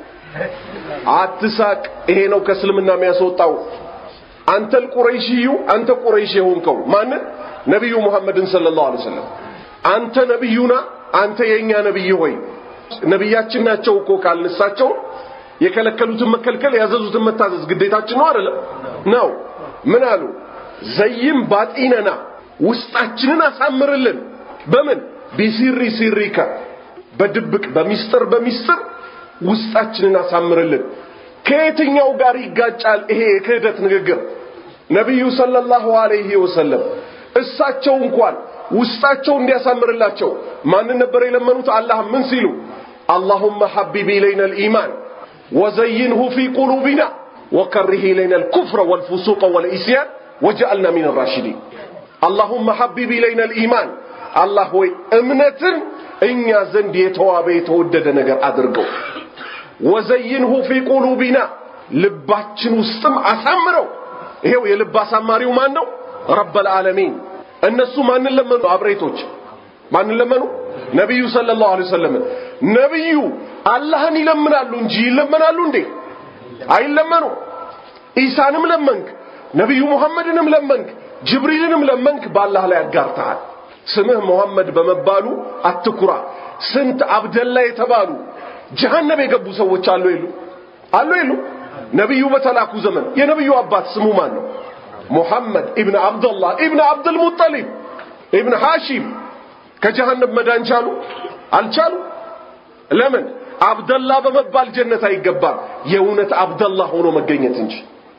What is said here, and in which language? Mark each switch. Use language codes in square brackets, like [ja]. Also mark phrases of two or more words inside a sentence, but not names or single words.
[am] አትሳቅ ይሄ ነው ከእስልምና የሚያስወጣው [ar] أنت القرشي [am] አንተ ቁረይሽ የሆንከው ማን ነብዩ መሐመድን [ar] صلى الله عليه وسلم [am] አንተ ነብዩና አንተ የኛ ነብይ ሆይ ነብያችን ናቸው እኮ ካልነሳቸው የከለከሉትን መከልከል ያዘዙትን መታዘዝ ግዴታችን ነው አይደል ነው ምን አሉ [ar] زين باطننا [am] ውስጣችንን አሳምርልን በምን [ar] بسر سرك [am] በድብቅ በሚስጥር ውስጣችንን አሳምርልን ከየትኛው ጋር ይጋጫል ይሄ የክህደት ንግግር ነብዩ [ar] صلى الله عليه وسلم [am] እሳቸው እንኳን ውስጣቸው እንዲያሳምርላቸው ማን ነበር የለመኑት አላህ ምን ሲሉ [ar] اللهم حبب إلينا الإيمان وزينه في قلوبنا وكره إلينا الكفر والفسوق والعصيان وجعلنا من الراشدين اللهم حبب إلينا الإيمان الله هو [am] እምነትን እኛ ዘንድ የተዋበ የተወደደ ነገር አድርገው [ar] وزينه في قلوبنا [am] ልባችን ውስጥም አሳምረው ይሄው የልብ አሳማሪው ማን ነው [ar] رب العالمين [am] እነሱ ማንን ለመኑ አብሬቶች ማንን ለመኑ ነብዩ [ar] صلى الله عليه وسلم [am] ነብዩ አላህን ይለምናሉ እንጂ ይለምናሉ እንዴ አይለምኑ ኢሳንም ለመንክ ነብዩ መሐመድንም ለመንክ ጅብሪልንም ለመንክ በአላህ ላይ አጋርተሃል ስምህ መሐመድ በመባሉ አትኩራ ስንት አብደላ የተባሉ ጀሃነም የገቡ ሰዎች አሉ ይሉ ነብዩ በተላኩ ዘመን የነብዩ አባት ስሙ ማን ነው [ar] محمد ابن عبد الله ابن عبد المطلب ابن هاشم [am] ከጀሃነም መዳን ቻሉ አልቻሉ ለምን አብደላ በመባል ጀነት አይገባም የእውነት አብደላ ሆኖ መገኘት እንጂ